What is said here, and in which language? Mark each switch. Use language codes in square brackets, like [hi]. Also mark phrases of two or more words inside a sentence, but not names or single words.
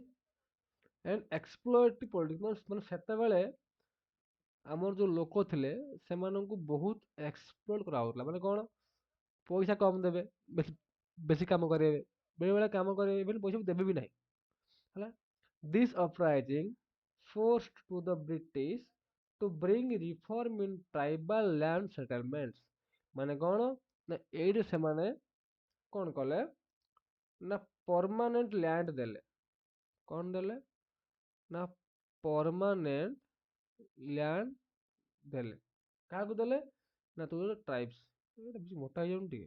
[en] and exploitative politics [or] ମାନେ ସେତେବେଳେ ଆମର ଯୋଉ ଲୋକ ଥିଲେ ସେମାନଙ୍କୁ ବହୁତ ଏକ୍ସପ୍ଲୋର କରାହଉଥିଲା। ମାନେ କଣ? ପଇସା କମ ଦେବେ, ବେଶୀ ବେଶୀ କାମ କରେଇବେ, ବେଳେ ବେଳେ କାମ କରେଇବେ ବୋଲି ପଇସା ଦେବେ ବି ନାହିଁ। ହେଲା। [en] ଦିସ୍ uprising forced to the British to bring reform in tribal land settlements। [or] ମାନେ କଣ? ନା ଏଇଠି ସେମାନେ କଣ କଲେ? ନା [en] permanent land [or] ଦେଲେ। କଣ ଦେଲେ? ନା [en] permanent land [or] ଦେଲେ। କାହାକୁ ଦେଲେ? ନା [en] to tribes. [or] ଏଇଟା ବେଶୀ ମୋଟା ହେଇଯାଉନି ଟିକେ?